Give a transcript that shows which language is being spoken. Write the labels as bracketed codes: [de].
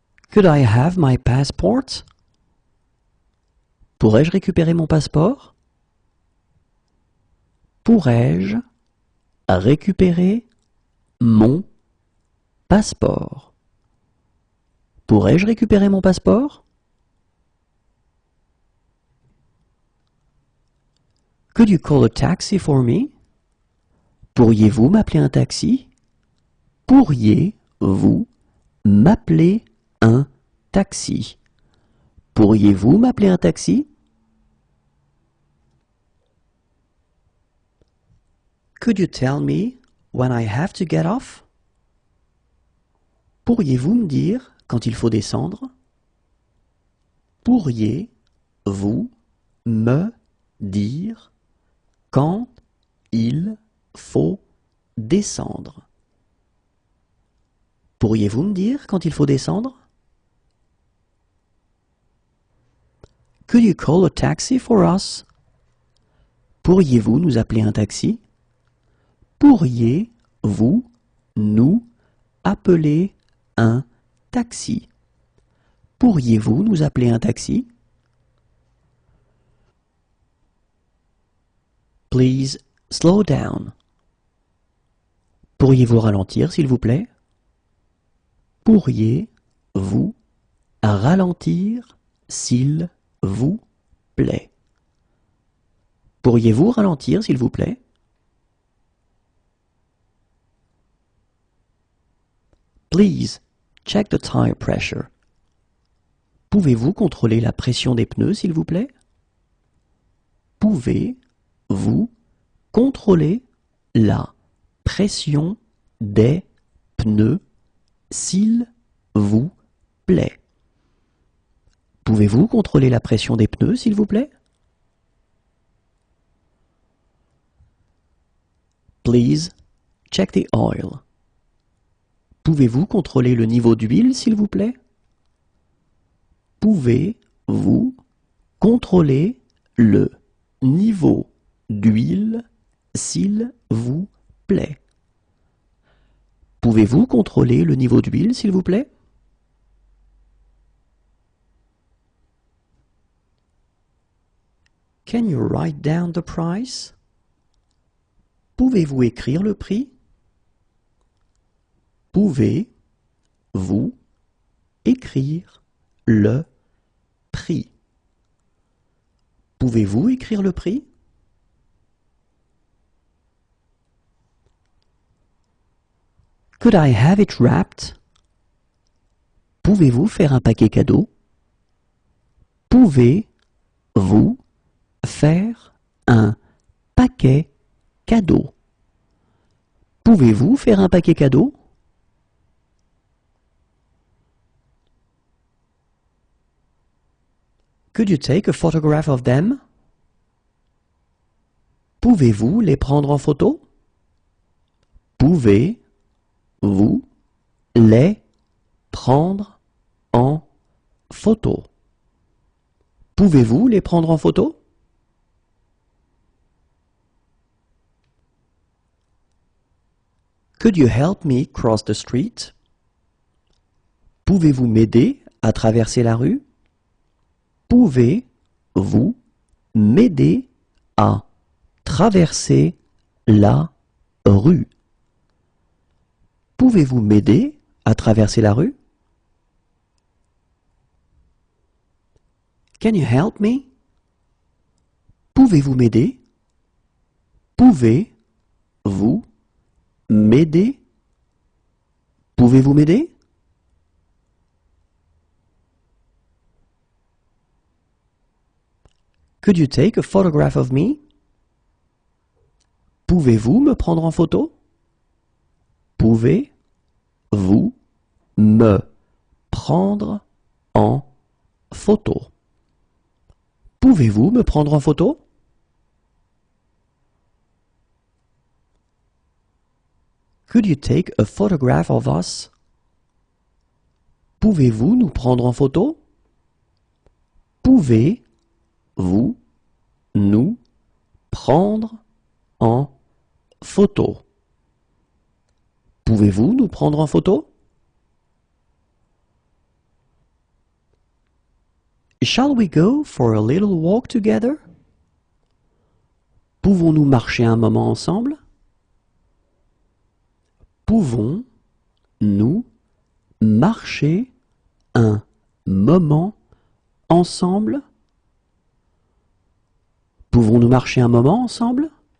[en] Could I have my passport? [fr] Pourrais-je récupérer mon passeport? Pourrais-je récupérer mon passeport? Pourrais-je récupérer mon passeport? [en] Could you call a taxi for me? [fr] Pourriez-vous m'appeler un taxi? Pourriez-vous m'appeler un taxi? Pourriez-vous m'appeler un taxi? [en] Could you tell me when I have to get off? [fr] Pourriez-vous me dire quand il faut descendre? Pourriez-vous me dire quand il faut descendre? Pourriez-vous me dire quand il faut descendre? [en] Could you call a taxi for us? [fr] Pourriez-vous nous appeler un taxi? Pourriez-vous nous appeler un taxi? Pourriez-vous nous appeler un taxi? [en] Please slow down. [fr] Pourriez-vous ralentir, s'il vous plaît? Pourriez-vous ralentir, s'il vous plaît? Pourriez-vous ralentir, s'il vous plaît? [en] Please check the tire pressure. [fr] Pouvez-vous contrôler la pression des pneus, s'il vous plaît? Pouvez-vous contrôler la pression des pneus, s'il vous plaît? Pouvez-vous contrôler la pression des pneus, s'il vous plaît? [en] Please check the oil. [fr] Pouvez-vous contrôler le niveau d'huile, s'il vous plaît? Pouvez-vous contrôler le niveau d'huile, s'il vous plaît? Pouvez-vous contrôler le niveau d'huile, s'il vous plaît? [en] Can you write down the price? [fr] Pouvez-vous écrire le prix? Pouvez-vous écrire le prix? Pouvez-vous écrire le prix? [en] Could I have it wrapped? [fr] Pouvez-vous faire un paquet cadeau? Pouvez-vous faire un paquet cadeau? Pouvez-vous faire un paquet cadeau? [en] Could you take a photograph of them? [fr] Pouvez-vous les prendre en photo? Pouvez-vous les prendre en photo? Pouvez-vous les prendre en photo? [en] Could you help me cross the street? [fr] Pouvez-vous m'aider à traverser la rue? Pouvez-vous m'aider à traverser la rue? Pouvez-vous m'aider à traverser la rue? [en] Can you help me? [fr] Pouvez-vous m'aider? Pouvez-vous m'aider? Pouvez-vous m'aider? [en] Could you take a photograph of me? [fr] Pouvez-vous me prendre en photo? Pouvez-vous me prendre en photo? Pouvez-vous me prendre en photo? [en] Could you take a photograph of us? [fr] Pouvez-vous nous prendre en photo? Pouvez-vous nous prendre en photo? Pouvez-vous nous prendre en photo? [en] Shall we go for a little walk together? [fr] Pouvons-nous marcher un moment ensemble? Pouvons-nous marcher un moment ensemble? Pouvons-nous marcher un moment ensemble?